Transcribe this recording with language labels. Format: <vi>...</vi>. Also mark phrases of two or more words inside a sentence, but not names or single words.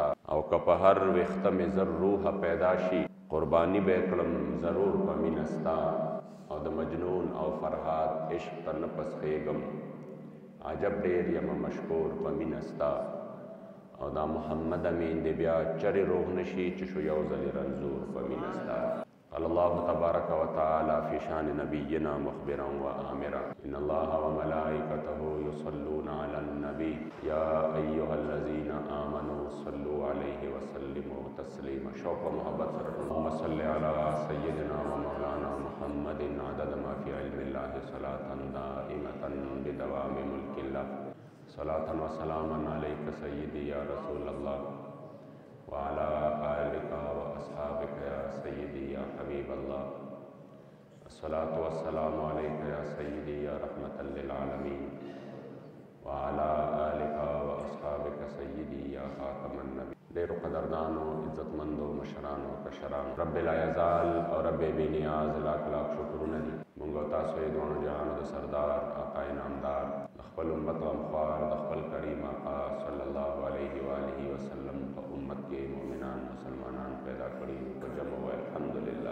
<ps>او که په هر ویښته مې زر روحه پیدا شي، قرباني به یې کړم ضرور په مینه ستا. او د مجنون او فرهاد عشق ته نه پسخېږم، عجب ډېر یم مشکور په مینه ستا. او دا محمد امین دی بیا چرې روغ نشي چې شو یو ځلې رنځور په مینه ستا.</ps> <ar>قال الله تبارك وتعالى في شان نبينا مخبرا وآمرا: إن الله وملائكته يصلون على النبي يا أيها الذين آمنوا صلوا عليه وسلموا تسليما.</ar> <ur>شوق و محبت سے</ur> <ar>اللهم صل على سيدنا ومولانا محمد عدد ما في علم الله صلاة دائمة بدوام ملك الله. صلاة وسلاما عليك سيدي يا رسول الله وعلى آلك وأصحابك يا سيدي يا حبيب الله. الصلاة والسلام عليك يا سيدي يا رحمة للعالمين وعلى آلك وأصحابك سيدي يا خاتم النبي.</ar> <ps>ډېرو قدردانو، عزتمندو، مشرانو، کشرانو، رب لا یزال او رب بې نیاز لاک لاک شکرونه دي. موږ او تاسو یې دواړو جهانو د سردار آقا انعامدار د خپل امت غمخوار د خپل کریم آقا</ps> <ar>صلی الله علیه وآله وسلم</ar> <ps>په امت کې مؤمنان مسلمانان پیدا کړي په جمع و الحمدلله.</ps>